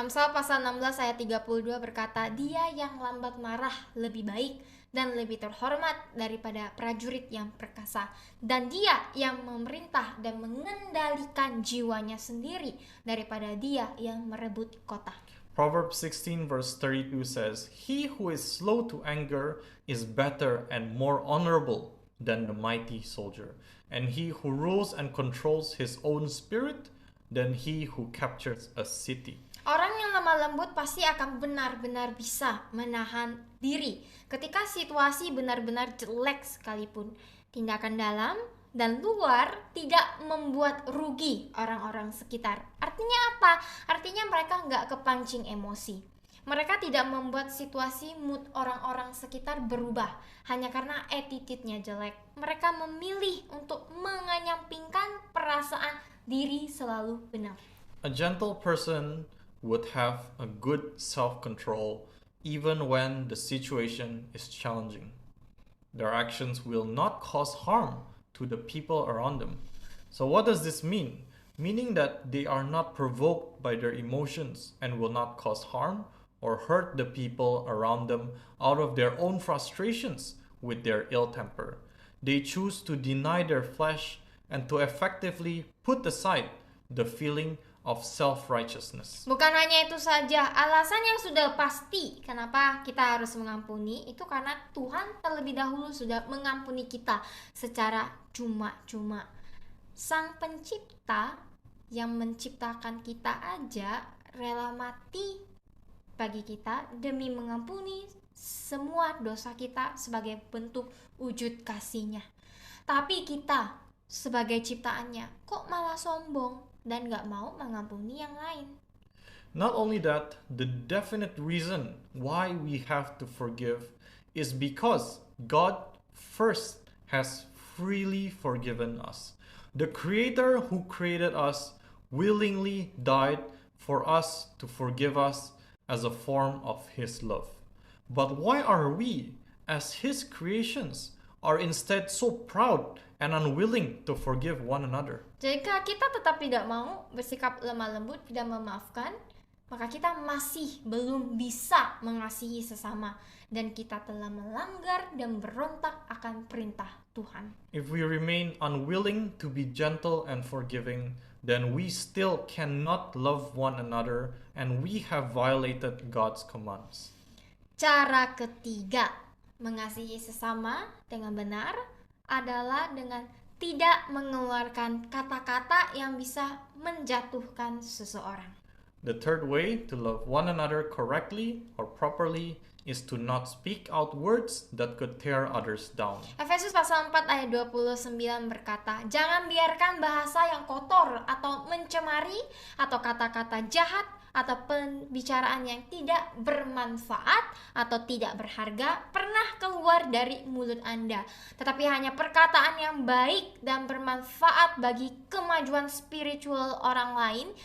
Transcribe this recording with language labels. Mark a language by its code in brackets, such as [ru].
[id] Amsal pasal 16 ayat 32 berkata, "Dia yang lambat marah lebih baik dan lebih terhormat daripada prajurit yang perkasa, dan dia yang memerintah dan mengendalikan jiwanya sendiri daripada dia yang merebut kota." [en] Proverbs 16 verse 32 says, "He who is slow to anger is better and more honorable than the mighty soldier, and he who rules and controls his own spirit than he who captures a city." [id] Orang yang lemah lembut pasti akan benar-benar bisa menahan diri ketika situasi benar-benar jelek sekalipun. Tindakan dalam dan luar tidak membuat rugi orang-orang sekitar. Artinya apa? Artinya mereka nggak kepancing emosi. Mereka tidak membuat situasi mood orang-orang sekitar berubah hanya karena attitude-nya jelek. Mereka memilih untuk mengenyampingkan perasaan diri selalu benar. [en] A gentle person would have a good self-control even when the situation is challenging. Their actions will not cause harm to the people around them. So what does this mean? Meaning that they are not provoked by their emotions and will not cause harm or hurt the people around them out of their own frustrations with their ill temper. They choose to deny their flesh and to effectively put aside the feeling of self-righteousness. [id] Bukan hanya itu saja, alasan yang sudah pasti kenapa kita harus mengampuni itu karena Tuhan terlebih dahulu sudah mengampuni kita secara cuma-cuma. Sang pencipta yang menciptakan kita aja rela mati bagi kita demi mengampuni semua dosa kita sebagai bentuk wujud kasih-Nya. Tapi kita sebagai ciptaannya kok malah sombong dan gak mau mengampuni yang lain. [en] Not only that, the definite reason why we have to forgive is because God first has freely forgiven us. The Creator who created us willingly died for us to forgive us as a form of His love. But why are we, as His creations, are instead so proud and unwilling to forgive one another? [id] Jika kita tetap tidak mau bersikap lemah lembut, tidak memaafkan, maka kita masih belum bisa mengasihi sesama dan kita telah melanggar dan berontak akan perintah Tuhan. [en] If we remain unwilling to be gentle and forgiving, then we still cannot love one another and we have violated God's commands. [id] Cara ketiga mengasihi sesama dengan benar adalah dengan tidak mengeluarkan kata-kata yang bisa menjatuhkan seseorang. [en] The third way to love one another correctly or properly is to not speak out words that could tear others down. [id] Efesus pasal 4 ayat 29 berkata, "Jangan biarkan bahasa yang kotor atau mencemari atau kata-kata jahat atau pembicaraan yang tidak bermanfaat atau tidak berharga pernah keluar dari mulut Anda, tetapi hanya perkataan yang baik dan bermanfaat bagi kemajuan spiritual orang lain